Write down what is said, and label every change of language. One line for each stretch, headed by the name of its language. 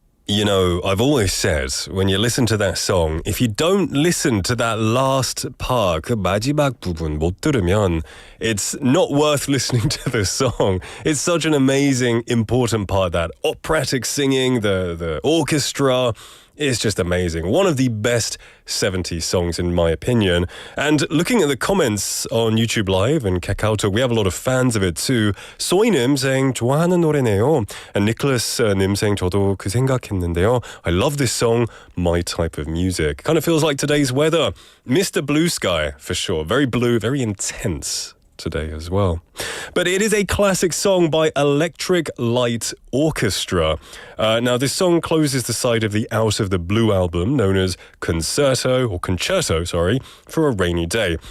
English: You know, I've always said, when you listen to that song, if you don't listen to that last part,
Korean: 그 마지막 부분 못 들으면,
English: it's not worth listening to the song. It's such an amazing, important part, that operatic singing, the orchestra. It's just amazing. One of the best 70s songs in my opinion. And looking at the comments on YouTube Live and KakaoTalk, we have a lot of fans of it too.
Korean: 소희님
English: saying
Korean: 좋아하는 노래네요.
English: And Nicholas 님 saying
Korean: 저도 그 생각했는데요.
English: I love this song, my type of music. Kind of feels like today's weather. Mr. Blue Sky for sure. Very blue, very intense today as well. But it is a classic song by Electric Light Orchestra. Now, this song closes the side of the Out of the Blue album, known as Concerto, for a Rainy Day.